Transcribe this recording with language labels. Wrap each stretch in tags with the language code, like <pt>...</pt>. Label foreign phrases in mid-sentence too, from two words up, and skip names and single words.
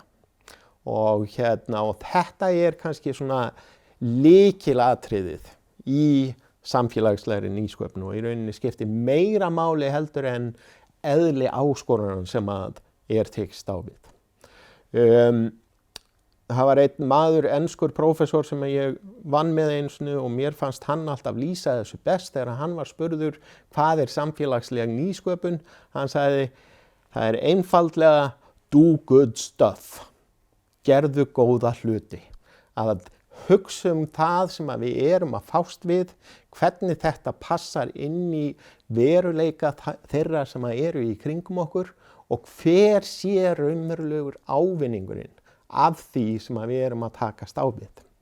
<is>Og þetta kannski svona lykilatriðið í samfélagslegri nýsköpun og í rauninni skiptir meira máli heldur en eðli áskoranir sem tekist á við. Það var einn maður, enskur prófessor sem ég vann með einu sinni og mér fannst hann alltaf lýsa þessu best þegar hann var spurður hvað samfélagsleg nýsköpun. Hann sagði, það einfaldlega</is> <en>do good stuff.</en> <is>Gerðu góða hluti, að hugsa það sem við erum að fást við, hvernig þetta passar inn í veruleika þeirra sem eru í kringum okkur og hver sé raunverulegur ávinningurinn af því sem við erum að takast á við.</is>